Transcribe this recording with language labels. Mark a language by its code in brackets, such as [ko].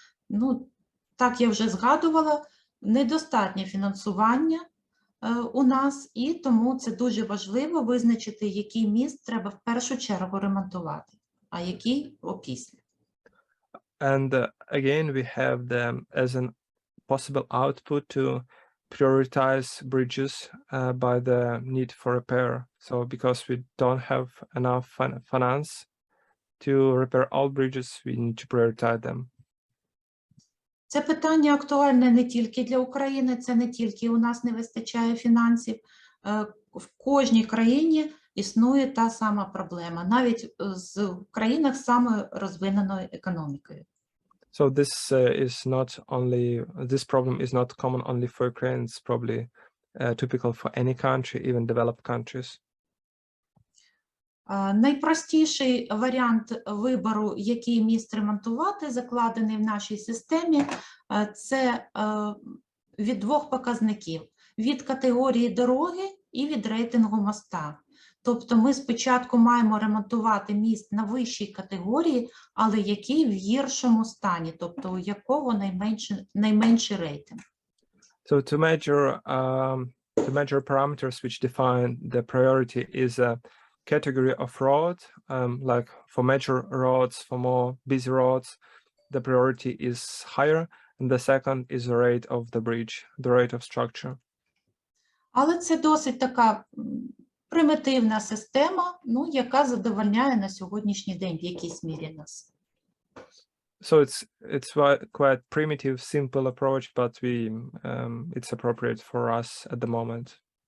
[uk] Ну, так я вже згадувала, недостатнє фінансування у нас, і тому це дуже важливо визначити, який міст треба в першу чергу ремонтувати, а який опісля. [en] And again, we have them as an possible output to prioritize bridges by the need for repair. So because we don't have enough finance to repair all bridges, we need to prioritize them. [uk] Це питання актуальне не тільки для України, це не тільки у нас не вистачає фінансів. В кожній країні існує та сама проблема, навіть в країнах з самою розвиненою економікою. [en] So this problem is not common only for Ukraine. It's probably typical for any country, even developed countries. [uk] Найпростіший варіант вибору, який міст ремонтувати, закладений в нашій системі, це від двох показників – від категорії дороги і від рейтингу моста. Тобто ми спочатку маємо ремонтувати міст на вищій категорії, але який в гіршому стані, тобто у якого найменший рейтинг. [en] So two major parameters which define the priority is a category of road, like for major roads, for more busy roads, the priority is higher, and the second is the rate of the bridge, the rate of structure. [uk] Але це досить така примітивна система, ну, яка задовольняє на сьогоднішній день в якійсь мірі нас. [en] So it's quite primitive, simple approach, but it's appropriate for us at the moment.